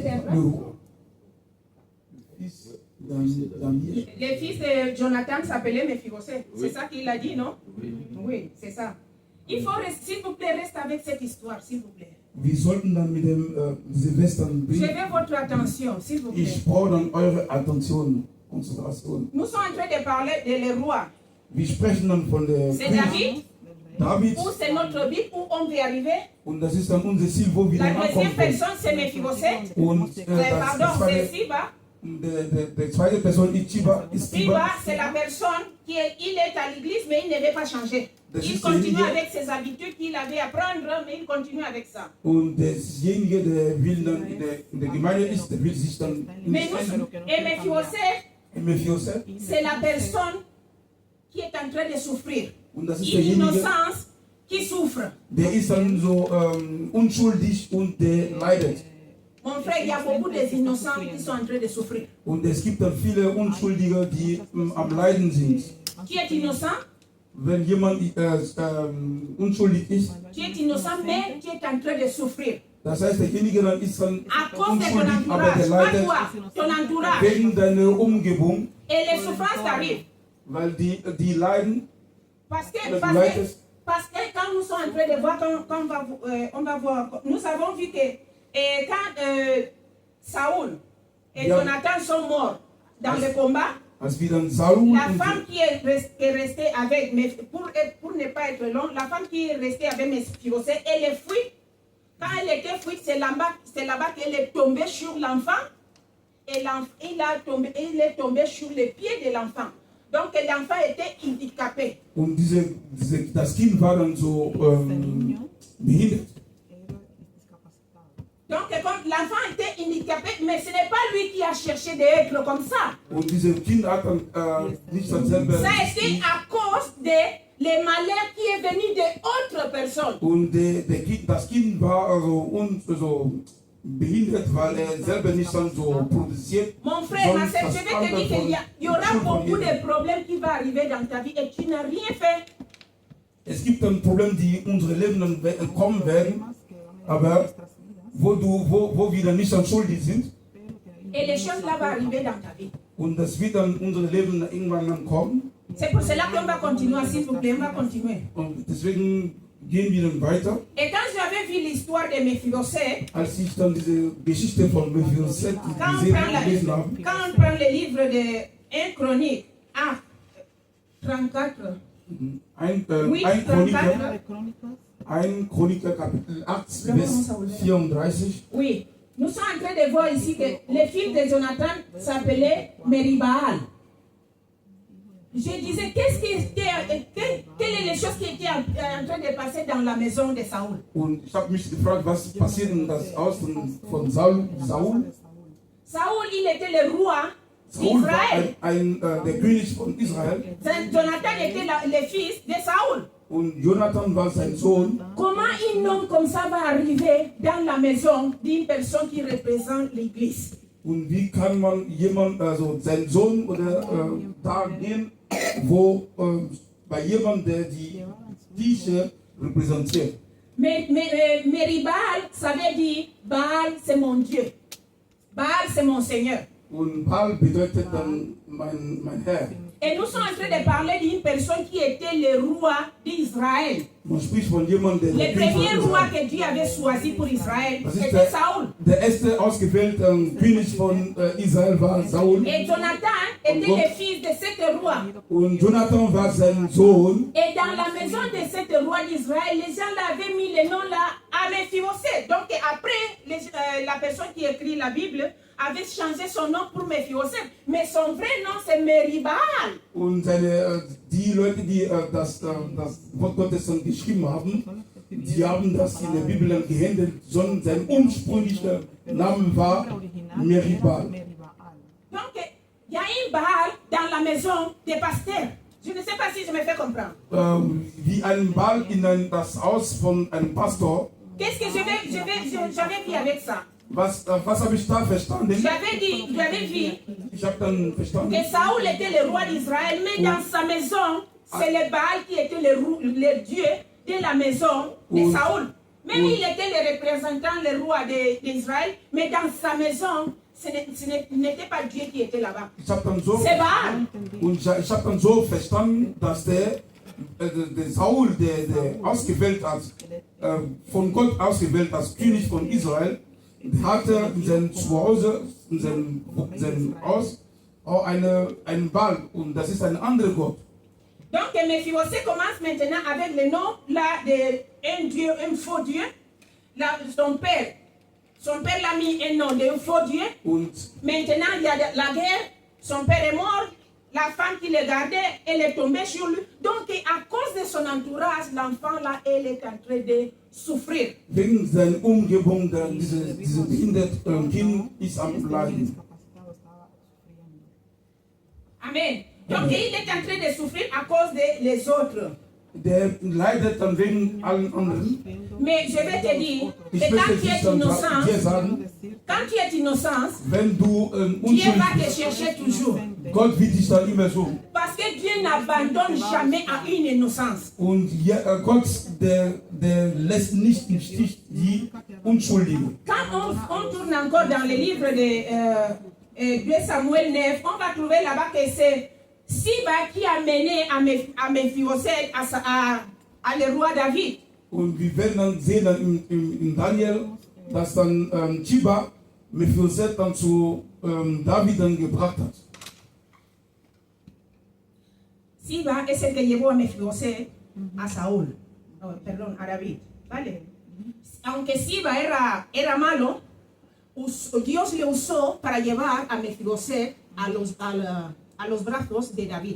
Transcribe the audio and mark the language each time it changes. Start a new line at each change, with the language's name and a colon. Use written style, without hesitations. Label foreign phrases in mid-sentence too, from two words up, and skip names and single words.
French: le roi. Le fils d'Amiel. Le fils de Jonathan s'appelait Mephibosheth. C'est ça qu'il a dit, non? Oui, c'est ça. Il faut, s'il vous plaît, rester avec cette histoire, s'il vous plaît.
German: Wir sollten dann mit diese Western
French: Je
German: bringen.
French: veux votre attention, s'il vous plaît.
German: Ich brauche dann eure Attention, Konzentration.
French: Nous sommes en train de parler des rois.
German: Wir sprechen dann von der
French: C'est
German: König David,
French: David ou c'est notre Bible, où on veut arriver.
German: und das ist dann unser Ziel, wo wir
French: La
German: dann
French: deuxième
German: ankommen können.
French: personne, c'est Mephibosheth.
German: Und
French: Pardon, c'est Siba.
German: der zweite Person ist Chiba.
French: Siba, c'est la personne il est à l'église, mais il ne veut pas changer. Il continue avec ses habitudes qu'il avait à prendre, mais il continue avec ça.
German: Und derjenige, der will dann in der Gemeinde ist, der will sich dann
French: Mais
German: nicht ändern.
French: et Mephibosheth, Mephibosheth. c'est la personne qui est en train de souffrir.
German: Und das ist
French: Une
German: derjenige,
French: innocence qui souffre.
German: der ist dann so unschuldig und der leidet.
French: Mon frère, il y a beaucoup d'innocents qui sont en train de souffrir.
German: Und es gibt dann viele Unschuldige, die am Leiden sind.
French: Qui est innocent?
German: Wenn jemand unschuldig ist,
French: Qui est innocent, mais qui est en train de souffrir.
German: das heißt, derjenige dann ist dann
French: À cause de ton
German: unschuldig, aber der
French: entourage, pas
German: leidet
French: toi, ton entourage.
German: wegen deiner Umgebung,
French: Et les souffrances arrivent.
German: weil die leiden.
French: Parce que quand nous sommes en train de voir, quand on va voir, nous avons vu que quand Saoul et Jonathan sont morts dans le combat,
German: Als wir dann Saul
French: la femme qui est restée avec, mais pour ne pas être long, la femme qui est restée avec Mephibosheth, elle est fuite. Quand elle était fuite, c'est là-bas qu'elle est tombée sur l'enfant. Et il est tombé sur les pieds de l'enfant. Donc l'enfant était handicapé.
German: Und das Kind war dann so behindert.
French: Donc l'enfant était handicapé, mais ce n'est pas lui qui a cherché d'être comme ça.
German: Und dieses Kind hat dann nicht dann selber.
French: Ça a été à cause de les malheurs qui est venu d'autres personnes.
German: Und das Kind war so behindert, weil selber nicht dann so produziert.
French: Mon frère, ma soeur, je vais te dire qu'il y aura beaucoup de problèmes qui vont arriver dans ta vie et tu n'as rien fait.
German: Es gibt dann Probleme, die in unsere Leben dann kommen werden, aber wo wir dann nicht dann schuldig sind.
French: Et les choses là vont arriver dans ta vie.
German: Und das wird dann in unser Leben irgendwann dann kommen.
French: C'est pour cela qu'on va continuer, s'il vous plaît, on va continuer.
German: Und deswegen gehen wir dann weiter.
French: Et quand j'avais vu l'histoire de Mephibosheth,
German: Als ich dann diese Geschichte von Mephibosheth gelesen habe,
French: quand on prend le livre de 1 Chronique, 34,
German: ein Chroniker Kapitel 8 bis 34.
French: oui, nous sommes en train de voir ici que le fils de Jonathan s'appelait Meribaal. Je disais, quelle est les choses qui étaient en train de passer dans la maison de Saoul?
German: Und ich habe mich gefragt, was passiert in das Haus von Saul?
French: Saoul, il était le roi
German: Saul
French: d'Israël.
German: war der König von Israel.
French: Jonathan était le fils de Saoul.
German: Und Jonathan war sein Sohn.
French: Comment un homme comme ça va arriver dans la maison d'une personne qui représente l'Église?
German: Und wie kann man jemand, also sein Sohn oder da gehen, wo bei jemandem, der die Kirche repräsentiert?
French: Meribaal, ça veut dire Baal, c'est mon Dieu. Baal, c'est mon Seigneur.
German: Und Baal bedeutet dann mein Herr.
French: Et nous sommes en train de parler d'une personne qui était le roi d'Israël.
German: Man spricht von jemandem, der
French: Le premier roi que Dieu avait choisi pour Israël, c'était Saoul.
German: Der erste ausgewählte König von Israel war Saul.
French: Et Jonathan était le fils de cet roi.
German: Und Jonathan war sein Sohn.
French: Et dans la maison de cet roi d'Israël, les gens l'avaient mis le nom là à Mephibosheth. Donc après, la personne qui écrit la Bible avait changé son nom pour Mephibosheth. Mais son vrai nom c'est Meribaal.
German: Und die Leute, die das Wort Gottes dann geschrieben haben, die haben das in der Bibel dann geändert, sondern sein ursprünglicher Name war Meribaal.
French: Donc, il y a un Baal dans la maison des pasteurs. Je ne sais pas si je me fais comprendre.
German: Wie ein Baal in das Haus von einem Pastor.
French: Qu'est-ce que j'avais vu avec ça?
German: Was habe ich da verstanden?
French: J'avais vu
German: Ich habe dann verstanden,
French: que Saoul était le roi d'Israël, mais dans sa maison, c'est le Baal qui était le dieu de la maison de Saoul. Même il était le représentant, le roi d'Israël, mais dans sa maison, ce n'était pas Dieu qui était là-bas.
German: Ich habe dann so
French: C'est Baal.
German: und ich habe dann so verstanden, dass der Saul, der ausgewählt als von Gott ausgewählt als König von Israel, hatte in seinem Zuhause, in seinem Haus auch einen Baal und das ist ein anderer Gott.
French: Donc Mephibosheth commence maintenant avec le nom là d'un Dieu, un faux Dieu. Là, son père l'a mis un nom d'un faux Dieu.
German: Und
French: Maintenant il y a la guerre, son père est mort, la femme qui le gardait, elle est tombée sur lui. Donc à cause de son entourage, l'enfant là, elle est en train de souffrir.
German: wegen seiner Umgebung, diese behinderte Kind ist am Leiden.
French: Amen. Donc il est en train de souffrir à cause des autres.
German: Der leidet dann wegen allen anderen.
French: Mais je vais te dire
German: Ich
French: que quand
German: möchte
French: tu
German: dich
French: es
German: dann dir
French: innocent,
German: sagen,
French: quand tu es innocent,
German: wenn du
French: Dieu
German: unschuldig
French: va te
German: bist,
French: chercher toujours.
German: Gott wird dich dann immer suchen.
French: Parce que Dieu n'abandonne jamais à une innocence.
German: Und Gott, der lässt nicht im Stich die Unschuldigen.
French: Quand on tourne encore dans le livre de Samuel 9, on va trouver là-bas que c'est Siba qui a mené à Mephibosheth à le roi David.
German: Und wir werden dann sehen dann in Daniel, dass dann Ziba Mephibosheth dann zu David dann gebracht hat.
Spanish: Siba es el que llevó a Mephibosheth a Saúl, perdón, a David, ¿vale? Aunque Siba era malo, Dios le usó para llevar a Mephibosheth a los brazos de David.